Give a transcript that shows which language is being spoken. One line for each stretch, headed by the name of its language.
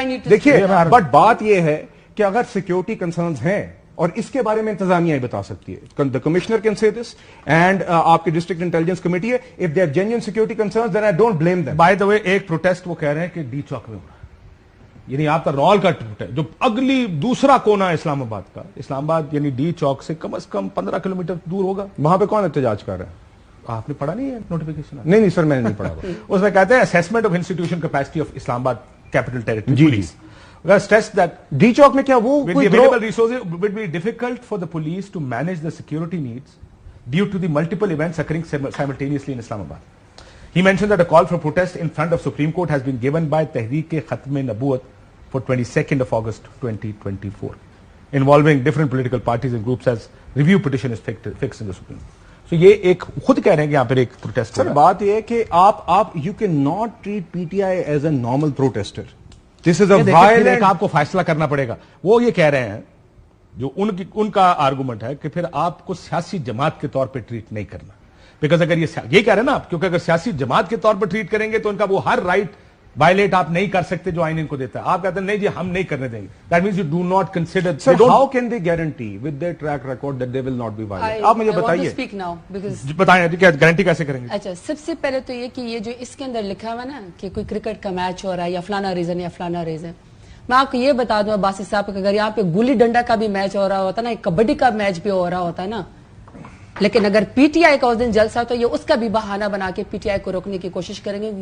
Urdu: دیکھیے بٹ بات یہ ہے کہ اگر سیکورٹی کنسرنز ہیں اور اس کے بارے میں انتظامیہ ہی بتا سکتی ہے,
English: the commissioner can say this
Urdu: and آپ کی ڈسٹرکٹ انٹیلیجنس کمیٹی ہے,
English: if they are genuine security concerns then I don't blame them. by the way
Urdu: ایک پروٹیسٹ وہ کہہ رہے ہیں کہ ڈی چوک میں ہو رہا ہے, یعنی آپ کا رول کا پروٹیسٹ جو اگلی دوسرا کونا ہے اسلام آباد کا, اسلام آباد یعنی ڈی چوک سے کم از کم 15 کلومیٹر دور ہوگا. وہاں پہ کون احتجاج کر رہا ہے؟ آپ نے پڑھا نہیں ہے نوٹیفیکیشن؟ نہیں سر میں نے نہیں پڑھا. اس میں کہتے ہیں
English: assessment of institution capacity of Islamabad capital territory
Urdu: جی
English: police. Stress that
Urdu: D چوک میں کیا وہ
English: with the available resources it would be difficult for the police to manage the security needs due to the multiple events occurring simultaneously in Islamabad. He mentioned that a call for protest in front of Supreme Court has been given by Tehreek-e-Khatm-e-Nabuwat for 22nd of August 2024 involving different political parties and groups as review petition is fixed in the Supreme Court.
Urdu: So یہ ایک خود کہہ رہے ہیں کہ یہاں پر ایک protest. سر بات یہ ہے کہ آپ
English: you cannot treat PTI as a normal protester. This is a violent.
Urdu: آپ کو فیصلہ کرنا پڑے گا. وہ یہ کہہ رہے ہیں جو ان کا آرگومنٹ ہے کہ پھر آپ کو سیاسی جماعت کے طور پہ ٹریٹ نہیں کرنا, بیکاز اگر یہ کہہ رہے ہیں نا آپ, کیونکہ اگر سیاسی جماعت کے طور پر ٹریٹ کریں گے تو ان کا وہ ہر رائٹ وائلیٹ آپ نہیں کر سکتے جو آئین ان کو دیتا ہے. آپ کہتے ہیں نہیں جی ہم نہیں کرنے دیں گے.
English: That means you do not consider. Sir, how can they guarantee with their track record that they will not be violent?
Urdu: آپ مجھے بتائیے. بتائیں گارنٹی کیسے کریں گے؟ اچھا سب سے پہلے تو یہ کہ یہ جو اس کے اندر لکھا ہوا نا کہ کوئی کرکٹ کا میچ ہو رہا ہے یا فلانا ریزن یا فلانا ریزن, میں آپ کو یہ بتا دوں باسی صاحب کہ اگر یہاں پہ گلی ڈنڈا کا بھی میچ ہو رہا ہوتا نا, کبڈی کا میچ بھی ہو رہا ہوتا ہے نا, لیکن اگر پی ٹی آئی کا اس دن جلسہ تو یہ اس کا بھی بہانہ بنا کے پی ٹی آئی کو روکنے کی کوشش کریں گے.